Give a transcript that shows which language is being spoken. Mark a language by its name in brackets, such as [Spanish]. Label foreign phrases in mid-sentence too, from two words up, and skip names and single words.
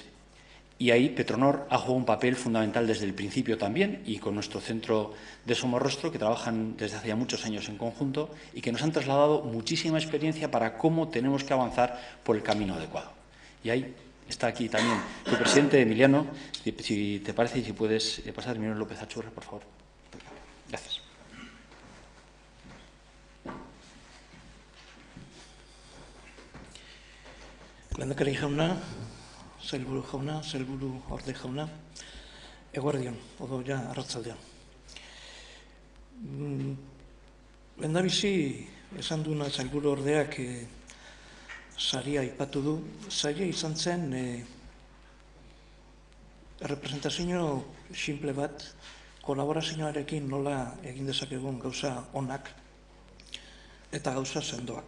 [Spanish] Y ahí Petronor ha jugado un papel fundamental desde el principio también, y con nuestro centro de Somorrostro, que trabajan desde hace ya muchos años en conjunto y que nos han trasladado muchísima experiencia para cómo tenemos que avanzar por el camino adecuado. Y ahí está aquí también tu presidente, Emiliano, si te parece, y si puedes pasar, Emiliano López Achurra, por favor. Gracias. [Basque] Lehendakari jauna, sailburu jauna, sailburu orde jauna, eguerdion, odo ja arratzaldean. Lehendabizi, esan duena sailburu ordeak saria aipatu du, saria izan zen representazio simple bat, kolaborazioarekin nola egin dezakegun gauza onak eta gauza sendoak.